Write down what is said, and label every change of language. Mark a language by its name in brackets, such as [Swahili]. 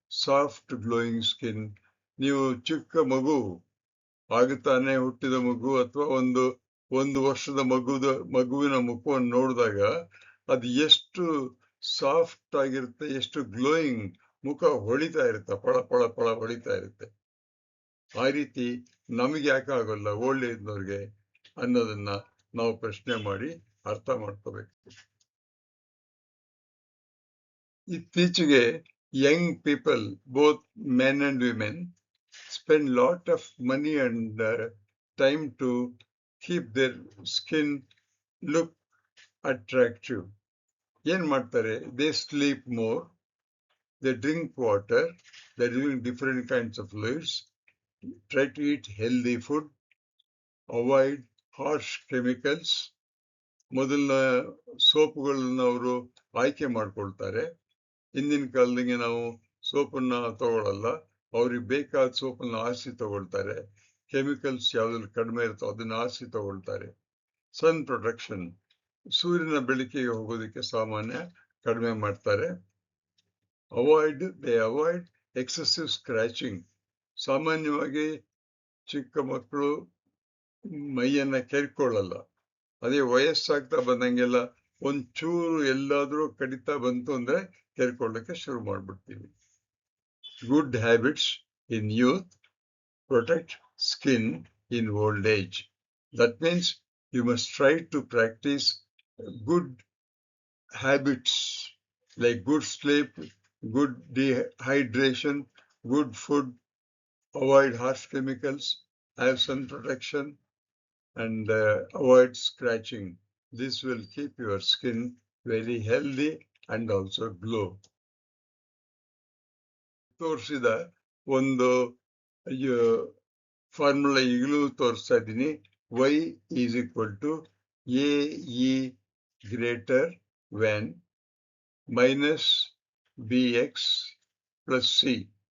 [Kannada] Soft glowing skin. ನೀವು ಚಿಕ್ಕ ಮಗು, ಆಗುತ್ತಾನೆ ಹುಟ್ಟಿದ ಮಗು ಅಥವಾ ಒಂದು ವರ್ಷದ ಮಗುವಿನ ಮುಖವನ್ನು ನೋಡಿದಾಗ ಅದು ಎಷ್ಟು ಸಾಫ್ಟ್ ಆಗಿರುತ್ತೆ, ಎಷ್ಟು ಗ್ಲೋಯಿಂಗ್, ಮುಖ ಹೊಳಿತಾ ಇರುತ್ತೆ, ಪಳ ಪಳ ಪಳ ಹೊಳಿತಾ ಇರುತ್ತೆ. ಆ ರೀತಿ ನಮಗೆ ಯಾಕೆ ಆಗೋಲ್ಲ ಓಲ್ಡ್ ಏಜ್ನವ್ರಿಗೆ ಅನ್ನೋದನ್ನ ನಾವು ಪ್ರಶ್ನೆ ಮಾಡಿ ಅರ್ಥ ಮಾಡ್ಕೋಬೇಕು. [English] ಇತ್ತೀಚೆಗೆ young people, both men and women, spend lot of money and time to keep their skin look attractive. [Kannada] ಏನ್ ಮಾಡ್ತಾರೆ? [English] They sleep more, they drink water, they're doing different kinds of fluids, try to eat healthy food, avoid harsh chemicals. [Kannada] ಮೊದಲಿನ ಸೋಪುಗಳನ್ನ ಅವರು ಆಯ್ಕೆ ಮಾಡ್ಕೊಳ್ತಾರೆ. ಹಿಂದಿನ ಕಾಲದಂಗೆ ನಾವು ಸೋಪನ್ನ ತಗೊಳ್ಳಲ್ಲ, ಅವ್ರಿಗೆ ಬೇಕಾದ ಸೋಪನ್ನ ಆರಿಸಿ ತಗೊಳ್ತಾರೆ. ಕೆಮಿಕಲ್ಸ್ ಯಾವ್ದ್ರಲ್ಲಿ ಕಡಿಮೆ ಇರುತ್ತೋ ಅದನ್ನ ಆರಿಸಿ ತಗೊಳ್ತಾರೆ. ಸನ್ ಪ್ರೊಟೆಕ್ಷನ್, ಸೂರ್ಯನ ಬೆಳಕಿಗೆ ಹೋಗೋದಕ್ಕೆ ಸಾಮಾನ್ಯ ಕಡಿಮೆ ಮಾಡ್ತಾರೆ. [English] Avoid excessive scratching. [Kannada] ಸಾಮಾನ್ಯವಾಗಿ ಚಿಕ್ಕ ಮಕ್ಕಳು ಮೈಯನ್ನ ಕೆರ್ಕೊಳ್ಳಲ್ಲ. ಅದೇ ವಯಸ್ಸಾಗ್ತಾ ಬಂದಂಗೆಲ್ಲ ಒಂಚೂರು ಎಲ್ಲಾದ್ರೂ ಕಡಿತಾ ಬಂತು ಅಂದ್ರೆ ಕೆರ್ಕೊಳ್ಳಕ್ಕೆ ಶುರು ಮಾಡ್ಬಿಡ್ತೀವಿ. [English] Good habits in youth protect skin in old age. That means you must try to practice good habits like good sleep, good dehydration, good food, avoid harsh chemicals, have sun protection, and avoid scratching. This will keep your skin very healthy and also glow. [Kannada] ತೋರಿಸಿದ ಒಂದು formula ಈಗಲೂ ತೋರಿಸ್ತಾ ಇದ್ದೀನಿ. [English] y is equal to AE greater when minus BX plus C.